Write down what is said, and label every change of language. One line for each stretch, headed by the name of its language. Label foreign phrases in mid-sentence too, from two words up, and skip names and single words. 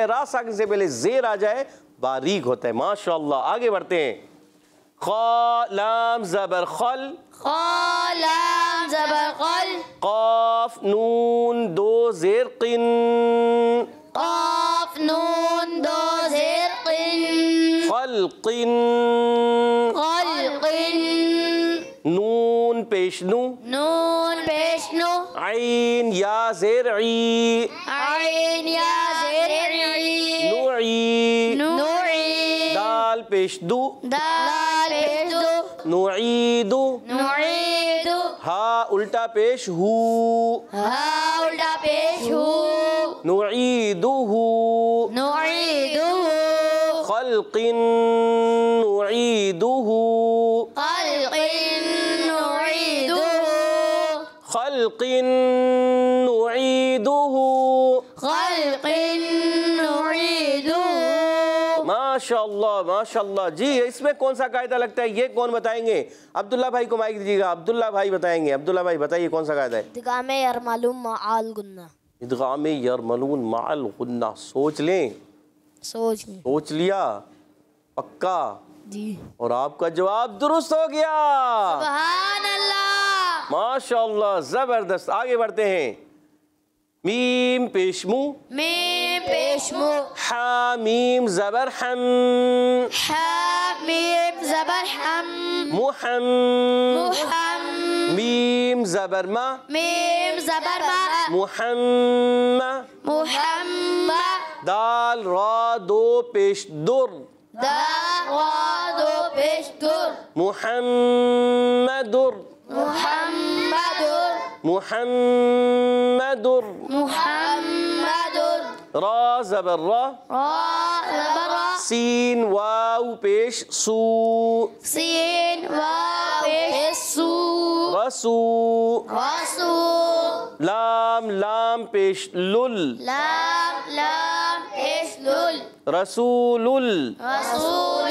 Urdu: را ساکن سے پہلے زیر آ جائے باریک ہوتا ہے. ماشاءاللہ. آگے بڑھتے ہیں. خا لام زبر خل، خا لام زبر خل، قاف نون دو زیر قن، قاف نون دو زیر قن، خلق، خلق، نون پیش نو، نون پیش نو، عین یا زیر عی، عین یا زیر عی، نوعی، نوعی، دال پیش دو، دال پیش دو، نعیدو، نعیدو، ہا الٹا پیش ہو، ہا الٹا پیش ہو، نعیدو، نعیدو،
Arabic: خلق نعیدو، خلق نعیدو، خلق نعیدو. خلق نعیدو. ماشاء اللہ ماشاء اللہ.
Urdu: جی اس میں کون سا قاعدہ لگتا ہے؟ یہ کون بتائیں گے؟ عبداللہ بھائی کو مائک دیجیے گا. عبداللہ بھائی بتائیں گے. عبداللہ بھائی بتائیے کون سا قاعدہ ہے؟
Arabic: ادغام یرملون مع غنہ. ادغام یرملون مع الغنہ.
Urdu: سوچ لیں. سوچ لیا؟ پکا؟ جی. اور آپ کا جواب درست ہو گیا.
Arabic: سبحان اللہ. ماشاء اللہ
Urdu: زبردست. آگے بڑھتے ہیں. میم پیش مو، میم پیش مو، حامیم زبر حم، حامیم زبر حم، محم، محم، میم زبر ما، میم زبر ما، محمد، محمد، دال را دو پیش در، دال را دو پیش در، محمدر، محمدر، محمدر، محمدر، را زبر را، را زبر را، سین واو پیش سو، سین واو پیش سو، رسو، رسو، لام لام پیش لل، لام لام پیش لل، رسول، رسول،